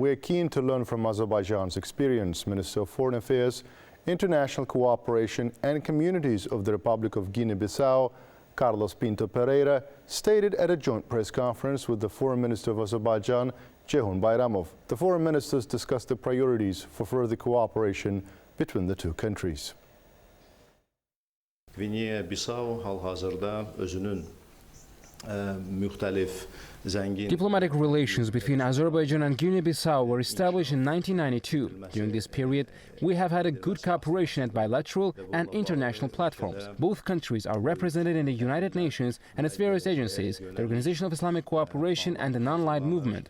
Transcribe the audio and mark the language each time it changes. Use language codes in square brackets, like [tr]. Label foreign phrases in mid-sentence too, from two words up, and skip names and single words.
[en] We're keen to learn from Azerbaijan's experience, Minister of Foreign Affairs, International Cooperation and Communities of the Republic of Guinea-Bissau, Carlos Pinto Pereira, stated at a joint press conference with the Foreign Minister of Azerbaijan, Ceyhun Bayramov. The foreign ministers discussed the priorities for further cooperation between the two countries. [az] Guinea-Bissau hal-hazırda özünün müxtəlif zəngin. [en] Diplomatic relations between Azerbaijan and Guinea-Bissau were established in 1992. During this period, we have had a good cooperation at bilateral and international platforms. Both countries are represented in the United Nations and its various agencies, the Organization of Islamic Cooperation and the Non-Aligned Movement.